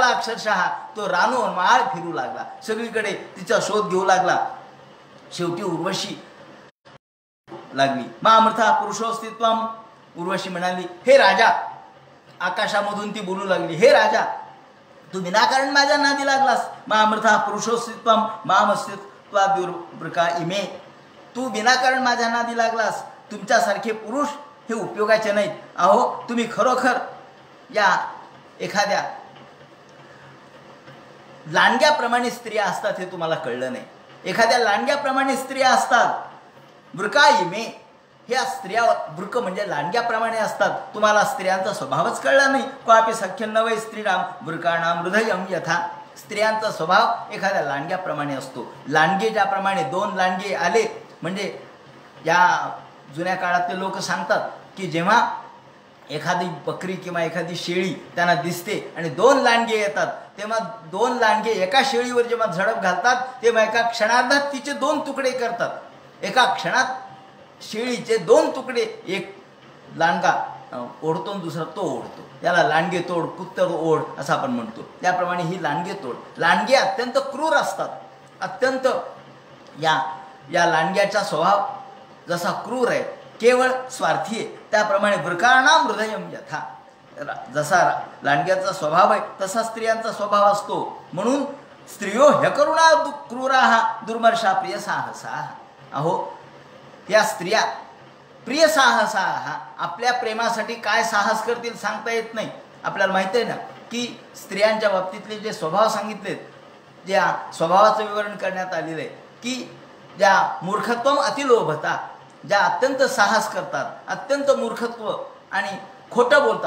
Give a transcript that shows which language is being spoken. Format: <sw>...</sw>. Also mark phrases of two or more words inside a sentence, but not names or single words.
<mr>अक्षरशः तो रानोमाळ फिरू लागला, सगळीकडे तिचा शोध घेऊ लागला. शेवटी उर्वशी लागली,</mr> <sa>मामृथा पुरुषोस्तित्वम.</sa> <mr>उर्वशी म्हणाली, हे राजा, आकाशामधून ती बोलू लागली, हे राजा, तू विनाकारण माझ्या नादी लागलास.</mr> <sa>मामृथा पुरुषोस्तित्वम मामस्तित्वाद्युर्वृका इमे.</sa> <mr>तू विनाकारण माझ्या नादी लागलास. तुमच्यासारखे पुरुष हे उपयोगाचे नाहीत. अहो तुम्ही खरोखर या एखाद्या लांडग्याप्रमाणे स्त्रिया असतात हे तुम्हाला कळलं नाही. एखाद्या लांडग्याप्रमाणे स्त्रिया असतात.</mr> <sa>वृका इमे,</sa> <mr>ह्या स्त्रिया, वृक म्हणजे लांडग्याप्रमाणे असतात. तुम्हाला स्त्रियांचा स्वभावच कळला नाही.</mr> <sa>क्वापि सख्यं न वै स्त्रीणाम वृकाणाम हृदयं यथा.</sa> <mr>स्त्रियांचा स्वभाव एखाद्या लांडग्याप्रमाणे असतो. लांडगे ज्याप्रमाणे 2 लांडगे आले, म्हणजे या जुन्या काळातले लोक सांगतात की जेव्हा एखादी बकरी किंवा एखादी शेळी त्यांना दिसते आणि 2 लांडगे येतात, तेव्हा 2 लांडगे एका शेळीवर जेव्हा झडप घालतात तेव्हा एका क्षणार्धात तिचे 2 तुकडे करतात. एका क्षणात शेळीचे 2 तुकडे एक लांडगा ओढतो आणि दुसरा तो ओढतो. याला लांडगे तोड, कुत्तर ओढ असं आपण म्हणतो. त्याप्रमाणे ही लांडगे तोड. लांडगे अत्यंत क्रूर असतात, अत्यंत या या लांडग्याचा स्वभाव जसा क्रूर आहे, केवळ स्वार्थी आहे, त्याप्रमाणे</mr> <sa>वृकाणाम हृदयम यथा,</sa> <mr>जसा लांडग्याचा स्वभाव आहे तसा स्त्रियांचा स्वभाव असतो.</mr> <sa>म्हणून स्त्रियो ह्यकरुणा क्रूरा दुर्मर्षा प्रिय साहसा.</sa> <mr>अहो या स्त्रिया</mr> <sa>प्रिय साहसा,</sa> <mr>आपल्या प्रेमासाठी काय साहस करतील सांगता येत नाही. आपल्याला माहिती आहे ना की स्त्रियांच्या बाबतीतले जे स्वभाव सांगितलेत, ज्या स्वभावाचं विवरण करण्यात आलेलं आहे की ज्या</mr> <sa>मूर्खत्वम अतिलोभता,</sa> <mr>ज्या अत्यंत साहस करतात, अत्यंत मूर्खत्व आणि खोटं बोलतात.</mr>